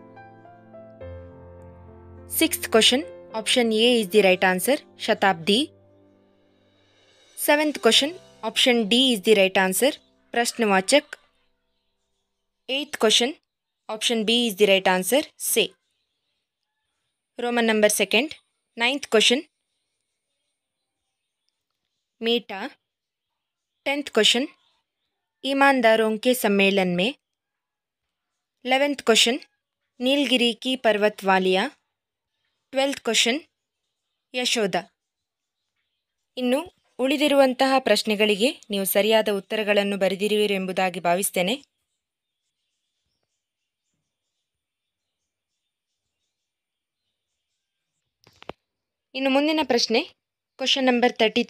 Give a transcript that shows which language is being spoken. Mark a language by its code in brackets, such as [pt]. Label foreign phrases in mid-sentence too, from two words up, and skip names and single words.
[en] Sixth question, option A is the right answer, Shatabdi. Seventh question, option D is the right answer, प्रश्नवाचक. 8th question, option B is the right answer, say. Roman number 2nd. 9th question, [hi] मीठा. [en] 10th question, [hi] ईमानदारों के सम्मेलन में. [en] 11th question, [hi] नीलगिरी की पर्वत वालियाँ. [en] 12th question, ಯಶೋಧ. [kn] ಇನ್ನು ಉಳಿದಿರುವಂತಹ ಪ್ರಶ್ನೆಗಳಿಗೆ ನೀವು ಸರಿಯಾದ ಉತ್ತರಗಳನ್ನು ಬರೆದಿರುವಿರಿ ಎಂಬುದಾಗಿ ಭಾವಿಸ್ತೇನೆ. ಇನ್ನು ಮುಂದಿನ ಪ್ರಶ್ನೆ, [en] question number [kn] 33.